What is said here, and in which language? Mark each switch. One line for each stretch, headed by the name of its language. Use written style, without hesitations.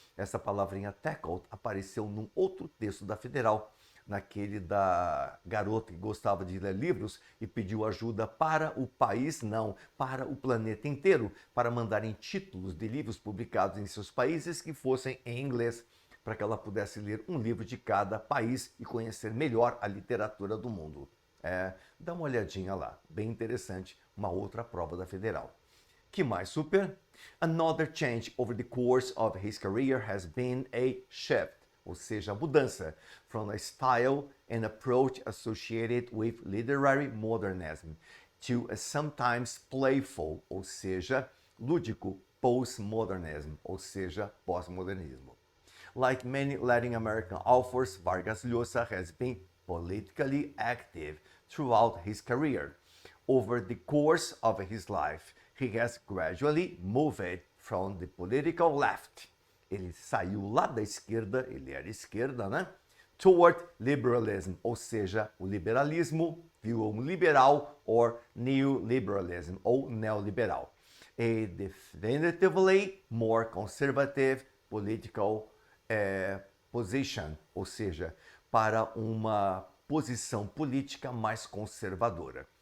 Portuguese: Essa palavrinha tackled apareceu num outro texto da Federal, naquele da garota que gostava de ler livros e pediu ajuda para o país, não, para o planeta inteiro, para mandarem títulos de livros publicados em seus países que fossem em inglês, para que ela pudesse ler um livro de cada país e conhecer melhor a literatura do mundo. Dá uma olhadinha lá, bem interessante, uma outra prova da Federal. Que mais, super?
English: Another change over the course of his career has been a shift,
Portuguese: ou seja, a mudança,
English: from a style and approach associated with literary modernism to a sometimes playful,
Portuguese: ou seja, lúdico,
English: postmodernism,
Portuguese: ou seja, pós-modernismo.
English: Like many Latin American authors, Vargas Llosa has been politically active throughout his career. Over the course of his life, he has gradually moved from the political left.
Portuguese: Ele saiu lá da esquerda, ele era esquerda, né?
English: Toward liberalism,
Portuguese: ou seja, o liberalismo virou um liberal,
English: or neoliberalism,
Portuguese: ou neoliberal.
English: A definitively more conservative political position,
Portuguese: ou seja, para uma posição política mais conservadora.